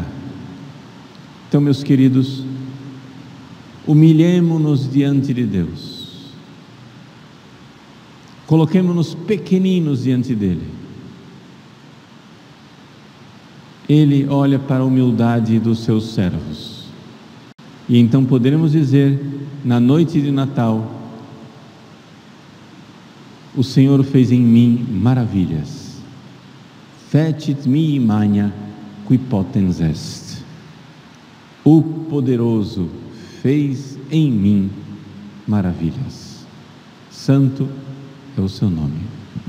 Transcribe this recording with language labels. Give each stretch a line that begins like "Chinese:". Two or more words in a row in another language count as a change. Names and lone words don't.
Portuguese: Então, meus queridos, humilhemo-nos diante de Deus, coloquemo-nos pequeninos diante dEle, Ele olha para a humildade dos seus servos. E então poderemos dizer, na noite de Natal, o Senhor fez em mim maravilhas.
Latin: Fecit mihi magna qui potens est.
Portuguese: O poderoso fez em mim maravilhas. Santo é o seu nome.